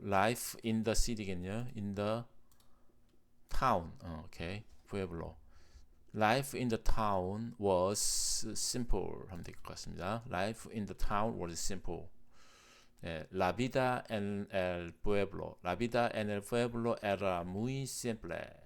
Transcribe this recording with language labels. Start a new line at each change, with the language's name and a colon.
English: Life in the city
Korean: 겠네요.
English: In the town.
Korean: 오케이.
Spanish: pueblo.
English: Life in the town was simple
Korean: 하면 될 것 같습니다.
English: Life in the town was simple.
Spanish: La vida en el pueblo. La vida en el pueblo era muy simple.